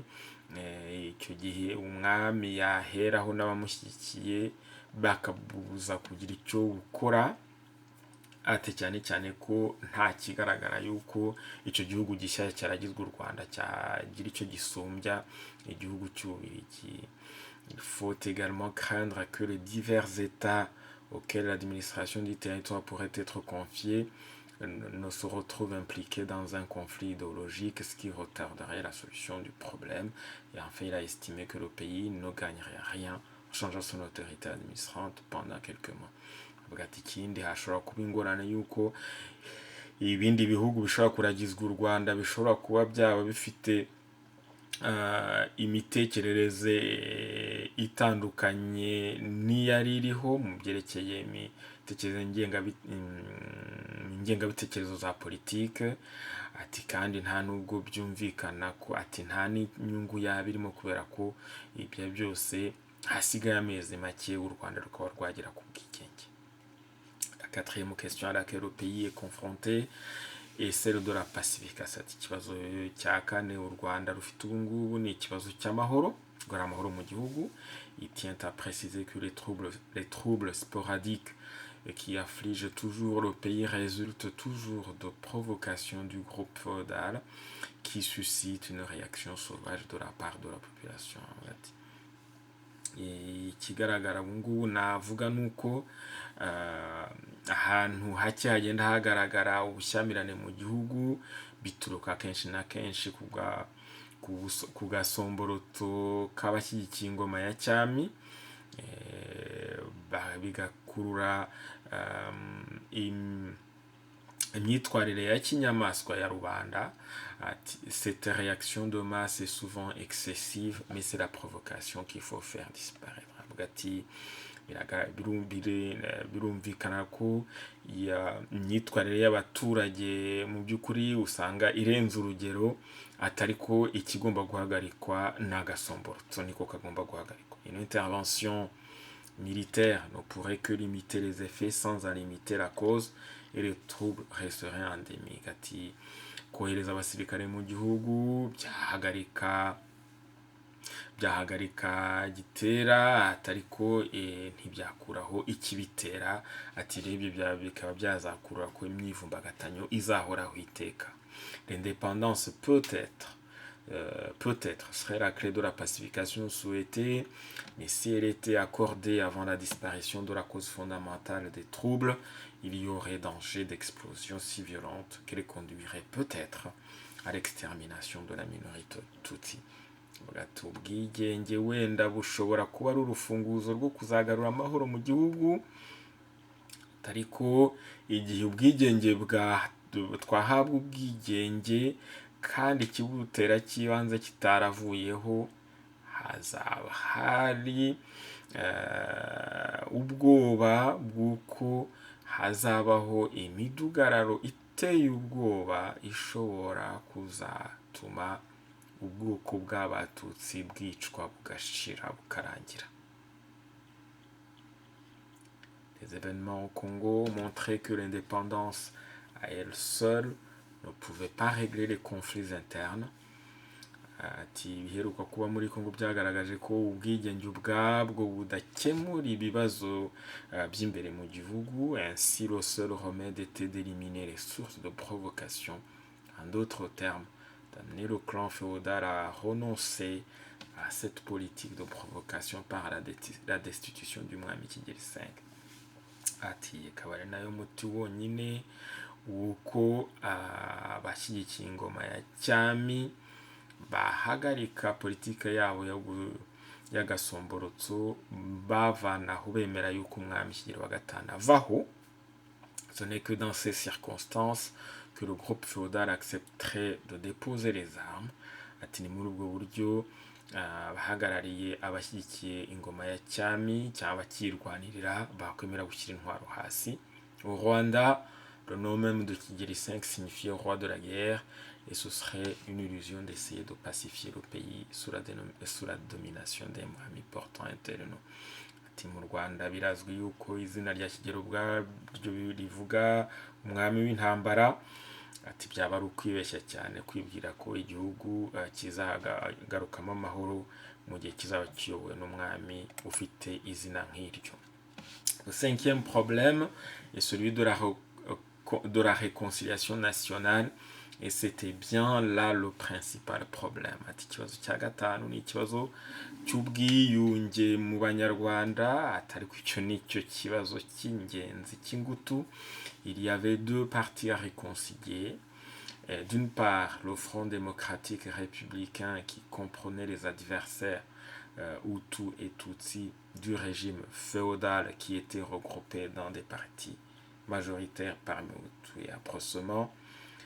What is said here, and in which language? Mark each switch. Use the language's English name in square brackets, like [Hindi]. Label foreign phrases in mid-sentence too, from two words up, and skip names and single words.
[Kinyarwanda] Icyo gihe umwami yaheraho n'abamushyigikiye bakabuza kugira icyo gukora. Ate cyane cyane ko nta kigaragara yuko icyo gihugu gishya cyaragizwe u Rwanda cyagira icyo gisumbya igihugu cy'Ububiligi. [French] Il faut également craindre que les divers États auxquels l'administration du territoire pourrait être confiée ne se retrouvent impliqués dans un conflit idéologique, ce qui retarderait la solution du problème. Et enfin, il a estimé que le pays ne gagnerait rien en changeant son autorité administrante pendant quelques mois. [Kinyarwanda] Avuga ati ikindi hashobora kuba ingorane yuko ibindi bihugu bishobora kuragizwa u Rwanda bishobora kuba byaba bifite imitekerereze itandukanye n'iyari iriho mu byerekeye ngengabitekerezo za politike. Ati kandi nta nubwo byumvikana ko ati nta n'inyungu yaba irimo kubera ko ibyo byose hasigaye amezi make u Rwanda rukaba rwagera ku bwigenge. [French] La quatrième question à laquelle le pays est confronté et celle de la pacification. [Kinyarwanda] Ati ikibazo cya kane u Rwanda rufite ubu ngubu ni ikibazo cy'amahoro, gora amahoro mu gihugu. [French] Il tient à préciser que les troubles sporadiques qui affligent toujours le pays résultent toujours de provocations du groupe féodal qui suscite une réaction sauvage de la part de la population. [Kinyarwanda] Ikigaragara ubu ngubu navuga nuko ahantu hake hagenda hagaragara ubushyamirane mu gihugu bituruka kenshi na kenshi ku gasomboroto k'abashyigikiye ingoma ya cyami, bigakurura imyitwarire ya kinyamaswa ya rubanda. [French] Cette réaction de masse est souvent excessive, mais c'est la provocation qu'il faut faire disparaître. [Kinyarwanda] Ati birumvikana ko imyitwarire y'abaturage mu by'ukuri usanga irenze urugero, atari ko ikigomba guhagarikwa n'agasomborotso niko kagomba guhagarikwa. [French] Une intervention militaire ne pourrait que limiter les effets sans en limiter la cause et les troubles resteraient endémiques. [Kinyarwanda] Ati kohereza abasirikare mu gihugu byahagarika gitera atari ko ntibyakuraho ikibitera. Ati rero bikaba byazakura ko imyivumbagatanyo izahoraho iteka. [French] L'indépendance peut-être serait la clé de la pacification souhaitée, mais si elle était accordée avant la disparition de la cause fondamentale des troubles, il y aurait danger d'explosion si violente qu'elle conduirait peut-être à l'extermination de la minorité Tutsi. [Kinyarwanda] Ubwigenge wenda bushobora kuba ari urufunguzo rwo kuzagarura amahoro mu gihugu, ariko igihe ubwigenge twahabwa ubwigenge kandi ikibutera cy'ibanze kitaravuyeho, hazaba hari ubwoba bw'uko hazabaho imidugararo iteye ubwoba ishobora kuzatuma ubwoko bw'abatutsi bwicwa bugashira bukarangira. [French] Les événements au Congo montraient que l'indépendance à elle seule ne pouvait pas régler les conflits internes. [Kinyarwanda] Ati biheruka kuba muri Congo byagaragaje ko ubwigenge ubwabwo budakemura ibibazo by'imbere mu gihugu. [French] Ainsi le seul remède était d'éliminer les sources de provocation. En d'autres termes, d'amener le clan féodal à renoncer à cette politique de provocation par la destitution du mwami Kigeli V. [Kinyarwanda] Ati akaba ari nayo muti wonyine wuko abashyigikiye ingoma ya cyami bahagarika politike yabo y'agasomborotso, bavanaho bemera yuko umwami Kigeli wa gatanu avaho. [French] Ce n'est que dans ces circonstances que le groupe féodal accepterait de déposer les armes. [Kinyarwanda] Ati ni muri ubwo buryo bahagarariye abashyigikiye ingoma ya cyami cyangwa bakirwanirira bakwemera gushyira intwaro hasi. [French] Au Rwanda, le nom même de Kigeli V signifiait roi de la guerre, et ce serait une illusion d'essayer de pacifier le pays sous la domination des mwami portant un tel nom. [Kinyarwanda] Ati mu Rwanda birazwi yuko izina rya Kigeli ubwaryo rivuga umwami w'intambara. Ati byaba ari ukwibeshya cyane kwibwira ko igihugu kizagarukamo amahoro mu gihe kizaba kiyobowe n'umwami ufite izina nk'iryo. [French] Le cinquième problème est celui de la réconciliation nationale, et c'était bien là le principal problème. [Kinyarwanda] Ati ikibazo cya gatanu ni ikibazo cy'ubwiyunge mu banyarwanda, atari ko icyo nicyo kibazo cy'ingenzi cy'ingutu. [French] Il y avait deux partis à réconcilier. D'une part, le Front démocratique républicain qui comprenait les adversaires Hutus et Tutsis du régime féodal qui étaient regroupés dans des partis majoritaires parmi Hutus et approchement.